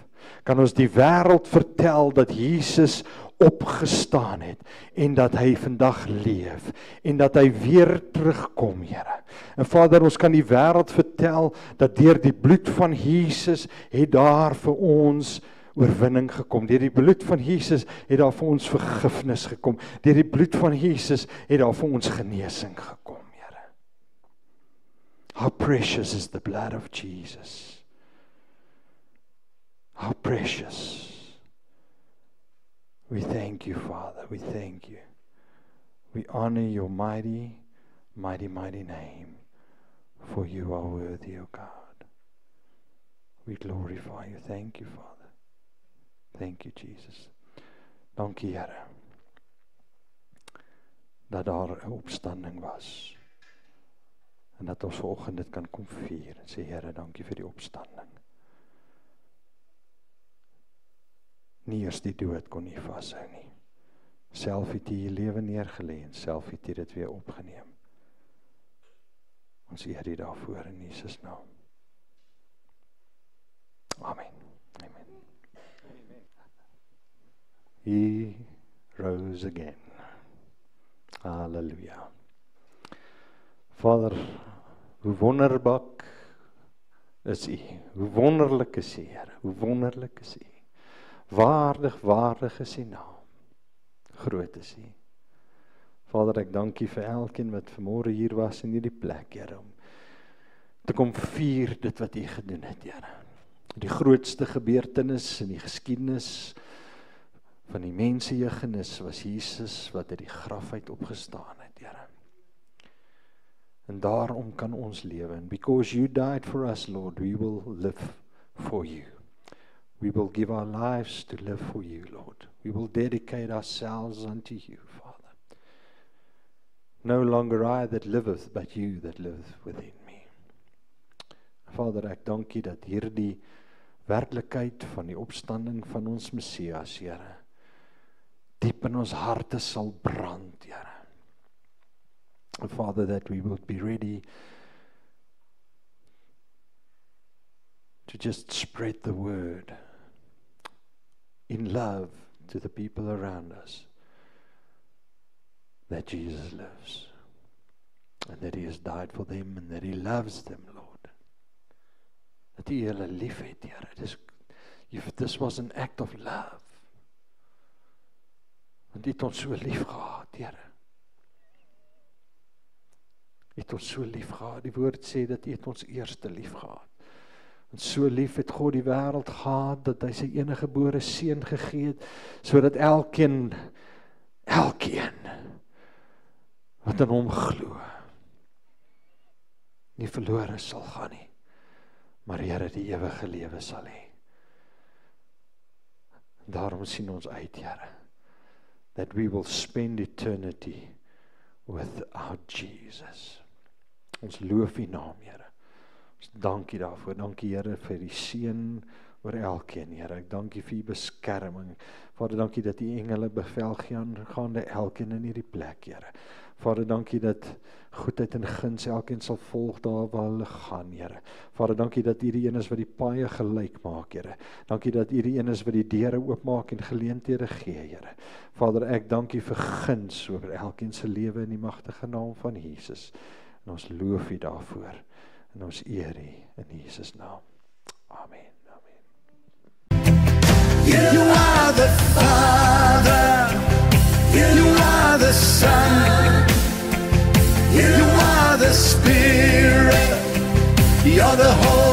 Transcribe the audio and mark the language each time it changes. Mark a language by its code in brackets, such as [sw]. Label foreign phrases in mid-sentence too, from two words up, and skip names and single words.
[af] Kan ons die wêreld vertel dat Jesus opgestaan het en dat hy vandag leef en dat hy weer terugkom, Here. En Vader, ons kan die wêreld vertel dat deur die bloed van Jesus het daar vir ons oorwinning gekom. Deur die bloed van Jesus het daar vir ons vergifnis gekom. Deur die bloed van Jesus het daar vir ons genesing gekom, Here. [en] How precious is the blood of Jesus. How precious. We thank you, Father. We thank you. We honor your mighty, mighty, mighty name. For you are worthy, O God. We glorify you. Thank you, Father. Thank you, Jesus. [af] Dankie, Here, dat daar 'n opstanding was. En dat ons vanoggend dit kan kom vier en sê, Here, dankie vir die opstanding. Nie eers die dood kon nie vashou nie. Self het jy lewe neergelê en self het jy dit weer opgeneem. Ons eer U daarvoor in Jesus naam. Amen. Amen. [en] He rose again. Hallelujah. [af] Vader, hoe wonderbaak is U. Hoe wonderlik is U, Here. Hoe wonderlik is U. Waardig, waardig is U naam. Groot is U. Vader, ek dank U vir elkeen wat vanmôre hier was in hierdie plek, Here, om te kom vier dit wat U gedoen het, Here. Die grootste gebeurtenis in die geskiedenis van die mensejeugenis was Jesus wat uit die graf uit opgestaan het, Here. En daarom kan ons lewe. [en] And because you died for us, Lord, we will live for you. We will give our lives to live for you, Lord. We will dedicate ourselves unto you, Father. No longer I that liveth, but you that liveth within me. [af] Vader, ek dank U dat hierdie werklikheid van die opstanding van ons Messias, Here, diep in ons harte sal brand, Here. [en] Father, that we will be ready to just spread the word in love to the people around us, that Jesus lives, and that He has died for them, and that He loves them, Lord. [af] Dat U hulle lief het, Here. [en] If this was an act of love. [af] Want U het ons so lief gehad, Here. U het ons so lief gehad. Die woord sê dat U het ons eerste lief gehad. En so lief het God die wêreld gehad, dat hy sy enige gebore seun gegee het, sodat elkeen, wat in hom glo, nie verlore sal gaan nie, maar Here die ewige lewe sal hê. Daarom sien ons uit, Here, [en] that we will spend eternity with our Jesus. [af] Ons loof U naam, Here. Ons dankie daarvoor. Dankie, Here, vir die seën oor elkeen, Here. Ek dankie vir U beskerming. Vader, dankie dat U engele bevel gee aangaande elkeen in hierdie plek, Here. Vader, dankie dat goedheid en guns elkeen sal volg daar waar hulle gaan, Here. Vader, dankie dat U die een is wat die paaie gelyk maak, Here. Dankie dat U die een is wat die deure oopmaak en geleenthede gee, Here. Vader, ek dankie vir guns oor elkeen se lewe in die magtige naam van Jesus. En ons loof U daarvoor. En ons eer U in Jesus naam. Amen. [en] You are the Father, you are the Son, you are the Spirit, you're the